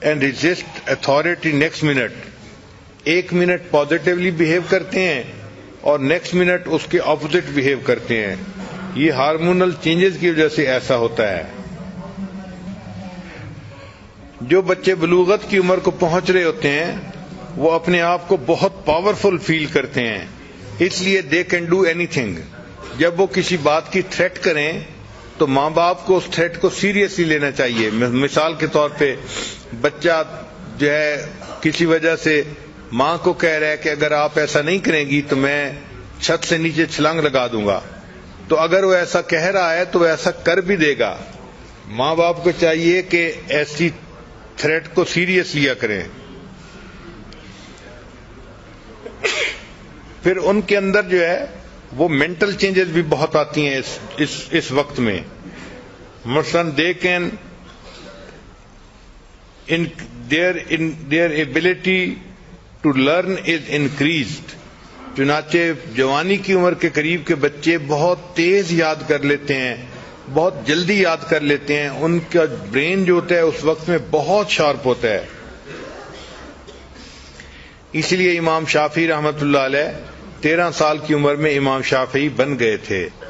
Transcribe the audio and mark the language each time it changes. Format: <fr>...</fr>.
<en>and resist authority next minute.</en> <ur>ایک minute positively behave کرتے ہیں اور نیکسٹ منٹ اس کے اپوزٹ بہیو کرتے ہیں. یہ ہارمونل چینجز کی وجہ سے ایسا ہوتا ہے. جو بچے بلوغت کی عمر کو پہنچ رہے ہوتے ہیں وہ اپنے آپ کو بہت پاورفل فیل کرتے ہیں, اس لیے</ur> <en>They can do anything.</en> <ur>جب وہ کسی بات کی تھریٹ کریں تو ماں باپ کو اس تھریٹ کو سیریسلی لینا چاہیے. مثال کے طور پہ بچہ جو ہے کسی وجہ سے ماں کو کہہ رہا ہے کہ اگر آپ ایسا نہیں کریں گی تو میں چھت سے نیچے چھلانگ لگا دوں گا, تو اگر وہ ایسا کہہ رہا ہے تو وہ ایسا کر بھی دے گا. ماں باپ کو چاہیے کہ ایسی تھریٹ کو سیریس لیا کریں. پھر ان کے اندر جو ہے وہ مینٹل چینجز بھی بہت آتی ہیں اس وقت میں.</ur> <en>مثلاً they can their ability to learn is increased.</en> <ur>چنانچہ جوانی کی عمر کے قریب کے بچے بہت تیز یاد کر لیتے ہیں, بہت جلدی یاد کر لیتے ہیں. ان کا برین جو ہوتا ہے اس وقت میں بہت شارپ ہوتا ہے. اس لیے امام شافعی رحمۃ اللہ علیہ 13 سال کی عمر میں امام شافعی بن گئے تھے.</ur>